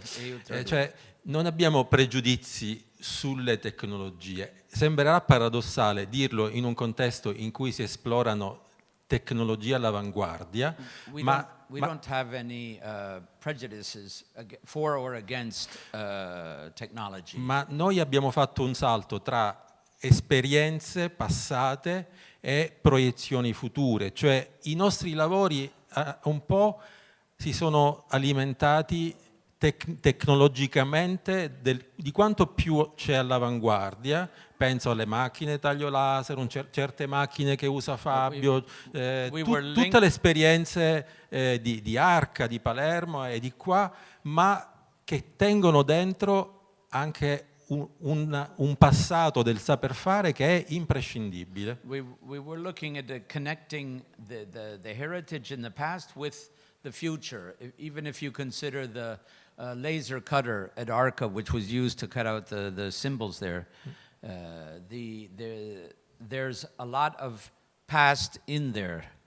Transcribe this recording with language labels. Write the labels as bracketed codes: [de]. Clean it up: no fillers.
[it] Cioè, non abbiamo pregiudizi sulle tecnologie. Sembrerà paradossale dirlo in un contesto in cui si esplorano tecnologie all'avanguardia, [en] We don't have any prejudices for or against technology. [it] Ma noi abbiamo fatto un salto tra esperienze passate e proiezioni future, cioè i nostri lavori un po' si sono alimentati tecnologicamente di quanto più c'è all'avanguardia. Penso alle macchine taglio laser, certe macchine che usa Fabio, tutte le esperienze di Arca, di Palermo e di qua, ma che tengono dentro anche un passato del saper fare che è imprescindibile. [en] We were looking at connecting the heritage in the past with the future, even if you consider the laser cutter at Arca, which was used to cut out the symbols there. There's a lot of past in there.